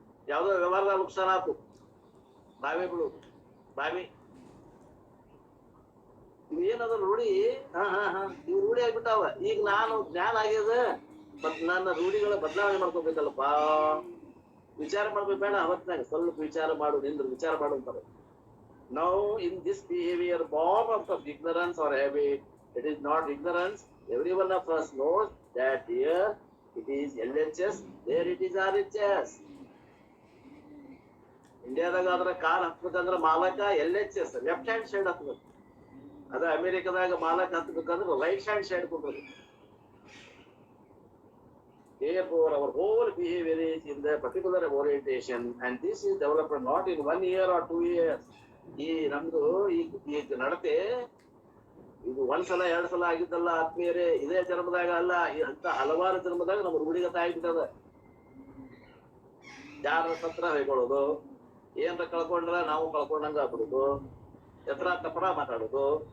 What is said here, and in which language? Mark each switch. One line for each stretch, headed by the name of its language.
Kannada: ಯಾವ್ದೋ ವ್ಯವಹಾರದಾಗ ನುಕ್ಸಾನ ಆತು, ಬಾವಿ ಬಿಡೋದು, ಬಾವಿ. ಇವೇನದ ರೂಢಿ? ಇವ್ ರೂಢಿ ಆಗ್ಬಿಟ್ಟಾವ. ಈಗ ನಾನು ಜ್ಞಾನ ಆಗ್ಯದ, ಮತ್ ನನ್ನ ರೂಢಿಗಳ ಬದಲಾವಣೆ ಮಾಡ್ಕೋಬೇಕಲ್ಲಪ್ಪ. ವಿಚಾರ ಮಾಡ್ಬೇಕು ಬೇಡ, ಅವತ್ನಾಗ ಸ್ವಲ್ಪ ವಿಚಾರ ಮಾಡು, ನಿಂದ್ರ ವಿಚಾರ ಮಾಡು ಅಂತಾರೆ.
English: Now in this behavior born out of ignorance or habit, it is not ignorance. Every one of us knows that here it is LHS, there it is RHS.
Kannada: ಇಂಡಿಯಾದಾಗ ಆದ್ರ car ಹತ್ಬೇಕಂದ್ರ ಮಾಲಕ LHS
English: left hand side
Kannada: ಹತ್ಬೇಕು. ಅದ ಅಮೆರಿಕದಾಗ ಮಾಲಕ ಹತ್ಬೇಕಂದ್ರ
English: right hand side
Kannada: ಕೊಡ್ಬೇಕು.
English: Therefore, our whole behavior is in the particular orientation, and this is developed not in 1 year or 2 years.
Kannada: ಈ ನಮ್ದು ಈಗ ನಡತೆ ಇದು 1 ಸಲ 2 ಸಲ ಆಗಿದ್ದಲ್ಲ ಆತ್ಮೀಯರೇ, ಇದೇ ಜನ್ಮದಾಗ ಅಲ್ಲ, ಅಂತ ಹಲವಾರು ಜನ್ಮದಾಗ ನಮ್ಮ ರೂಢಿಗತ ಆಗಿಬಿಟ್ಟದ. ಯಾರ ಸತ್ರ ಹೇಳ್ಕೊಳ್ಳೋದು, ಏನ್ರ ಕಳ್ಕೊಂಡ್ರ ನಾವು ಕಳ್ಕೊಂಡಂಗ ಆಗ್ಬಿಡುದು, ಎತ್ರ ತಪರ ಮಾತಾಡೋದು.